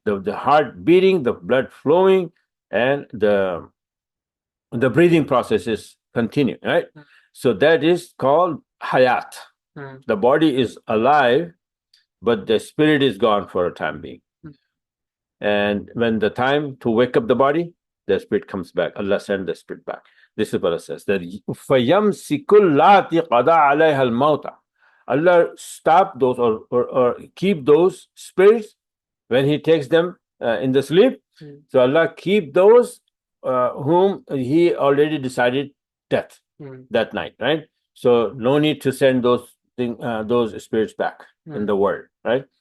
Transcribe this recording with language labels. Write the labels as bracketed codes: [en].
[en] The heart beating, the blood flowing, and the breathing processes continue, right? So that is called hayat. The body is alive, but the spirit is gone for a time being. And when the time to wake up the body, the spirit comes back. Allah sends the spirit back. This is what it says. [ar] That فَيَمْسِكُ اللَّاتِ قَضَى عَلَيْهَا الْمَوْتَ. [en] Allah stop those or keep those spirits when He takes them in the sleep. So Allah keep those whom He already decided death that night, right? So no need to send those spirits back in the world, right?